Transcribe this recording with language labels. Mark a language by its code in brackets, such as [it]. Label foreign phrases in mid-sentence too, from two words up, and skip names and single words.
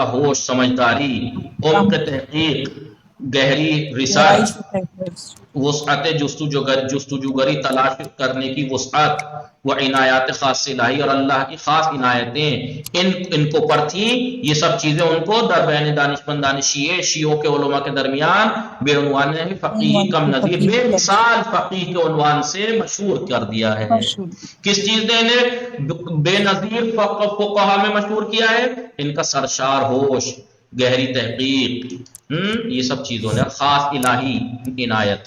[ur] ہوش، سمجھداری، [fa] عمق تحقیق، [ur] گہری ریسرچ، [fa] وسعت جستجوگری [ur] تلاش کرنے کی وسعت، وہ [fa] عنایات خاص الہی [ur] اور اللہ کی خاص عنایتیں ان کو پر تھی، یہ سب چیزیں ان کو [fa] در بین دانشمندان [ur] شیعوں کے علماء کے درمیان [fa] بے عنوان فقیہ کم نظیر، [ur] بے مثال فقیہ کے عنوان سے مشہور کر دیا ہے۔ کس چیز نے انہیں بے نظیر فقہا میں مشہور کیا ہے؟ ان کا سرشار ہوش، گہری تحقیق، یہ سب چیزوں نے خاص الہی عنایت۔